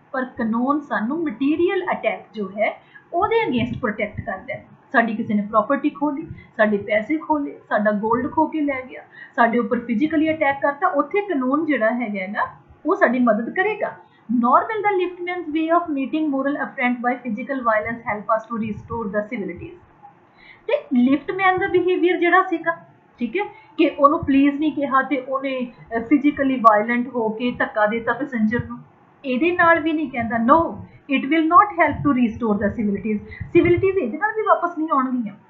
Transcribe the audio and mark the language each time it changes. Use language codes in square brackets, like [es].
[pa] ਪਰ ਕਾਨੂੰਨ ਸਾਨੂੰ ਮਟੀਰੀਅਲ ਅਟੈਕ ਜੋ ਹੈ ਉਹਦੇ ਅਗੇਂਸਟ ਪ੍ਰੋਟੈਕਟ ਕਰਦਾ ਹੈ। ਸਾਡੀ ਕਿਸੇ ਨੇ ਪ੍ਰੋਪਰਟੀ ਖੋ ਲਈ, ਸਾਡੇ ਪੈਸੇ ਖੋ ਲਏ, ਸਾਡਾ ਗੋਲਡ ਖੋ ਕੇ ਲੈ ਗਿਆ, ਸਾਡੇ ਉੱਪਰ ਫਿਜ਼ੀਕਲੀ ਅਟੈਕ ਕਰਤਾ, ਉੱਥੇ ਕਾਨੂੰਨ ਜਿਹੜਾ ਹੈਗਾ ਨਾ ਉਹ ਸਾਡੀ ਮਦਦ ਕਰੇਗਾ। [en] nor will the liftman's way of meeting moral affront by physical violence help us to restore the civilities. [pa] ਤੇ ਲਿਫਟਮੈਨ ਦਾ ਬਿਹੇਵੀਅਰ ਜਿਹੜਾ ਸੀਗਾ, ਠੀਕ ਹੈ, ਕਿ ਉਹਨੂੰ ਪਲੀਜ਼ ਨਹੀਂ ਕਿਹਾ ਤੇ ਉਹਨੇ ਫਿਜ਼ੀਕਲੀ ਵਾਇਲੈਂਟ ਹੋ ਕੇ ਧੱਕਾ ਦੇਤਾ ਪੈਸੇਂਜਰ ਨੂੰ, ਇਹਦੇ ਨਾਲ ਵੀ ਨਹੀਂ ਕਹਿੰਦਾ [en] no it will not help to restore the civilities [pa] ਇਹਦੇ ਨਾਲ ਵੀ ਵਾਪਸ ਨਹੀਂ ਆਉਣਗੀਆਂ।